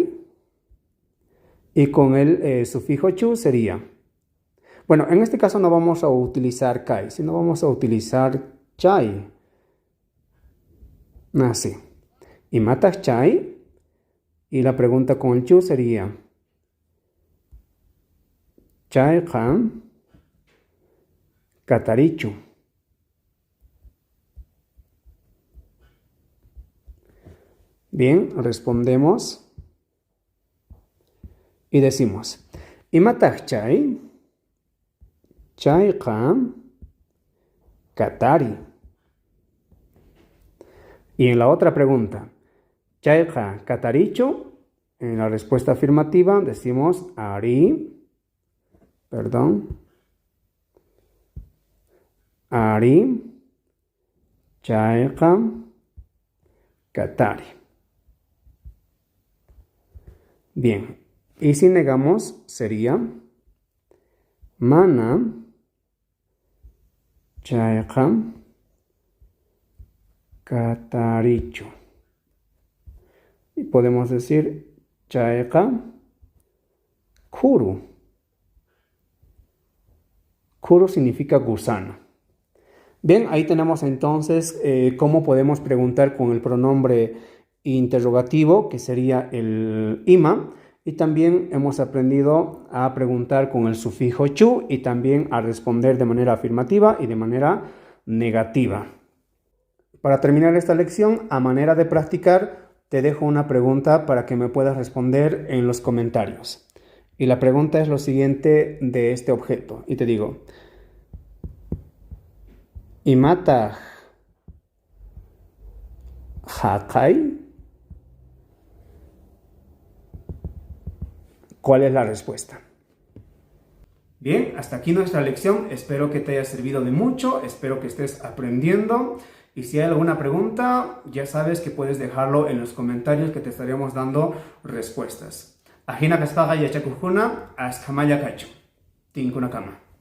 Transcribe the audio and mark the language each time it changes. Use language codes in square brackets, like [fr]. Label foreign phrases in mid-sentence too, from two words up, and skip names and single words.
[es] Y con el sufijo chu sería Bueno, en este caso no vamos a utilizar kai, sino vamos a utilizar chai. [qu] Así. Imataj chai. [es] Y la pregunta con el chu sería [qu] chayqa katarichu. [es] Bien, respondemos y decimos [qu] imataj chay, chayqa katari. [es] Y en la otra pregunta, [qu] chayqa katarichu, [es] en la respuesta afirmativa decimos [qu] ari, chayqa katari. [es] Bien, y si negamos sería [qu] mana chayqa katarichu. [es] Y podemos decir [qu] chayqa kuru. [es] Kuru significa gusano. Bien, ahí tenemos entonces cómo podemos preguntar con el pronombre interrogativo, que sería el ima, y también hemos aprendido a preguntar con el sufijo chu y también a responder de manera afirmativa y de manera negativa. Para terminar esta lección, a manera de practicar, te dejo una pregunta para que me puedas responder en los comentarios. Y la pregunta es lo siguiente de este objeto. Y te digo, [qu] imataj haqay. [es] ¿Cuál es la respuesta? Bien, hasta aquí nuestra lección. Espero que te haya servido de mucho. Espero que estés aprendiendo. Y si hay alguna pregunta, ya sabes que puedes dejarlo en los comentarios que te estaremos dando respuestas. [qu] Ajina kaspaga yachakujuna, askamaya kacho. Tinkuna kama.